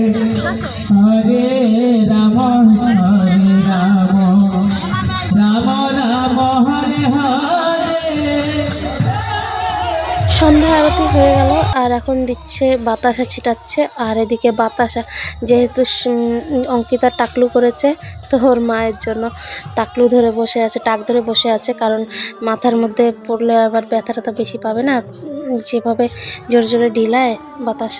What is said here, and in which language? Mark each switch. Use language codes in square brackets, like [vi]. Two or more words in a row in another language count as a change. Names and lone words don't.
[sa] Hare Rama Hare Rama Rama Rama Hare Hare। [bn] সন্ধ্যা আরতি হয়ে গেল, আর এখন দিচ্ছে বাতাসা ছিটাচ্ছে। আর এদিকে বাতাসা যেহেতু অঙ্কিতা টাকলু করেছে, তো ওর মায়ের জন্য টাকলু ধরে বসে আছে, টাক ধরে বসে আছে, কারণ মাথার মধ্যে পড়লে আবার ব্যথাটা বেশি পাবে না, যেভাবে জোরে জোরে ঢিলায় বাতাসা।